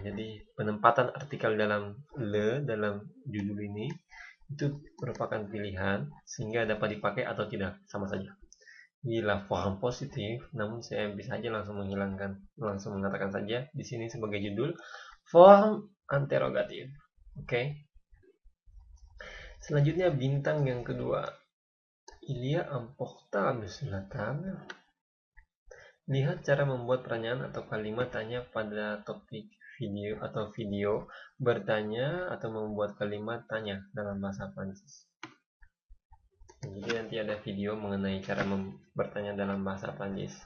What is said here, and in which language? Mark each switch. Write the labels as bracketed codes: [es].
[id] Jadi penempatan artikel dalam le dalam judul ini itu merupakan pilihan sehingga dapat dipakai atau tidak, sama saja. Bila form positif, namun saya bisa aja langsung mengatakan saja di sini sebagai judul form interrogatif. Oke. Selanjutnya bintang yang kedua. [fr] Il y a un portable sur la table. [id] Lihat cara membuat pertanyaan atau kalimat tanya pada topik video atau video bertanya atau membuat kalimat tanya dalam bahasa Prancis. Jadi nanti ada video mengenai cara bertanya dalam bahasa Prancis.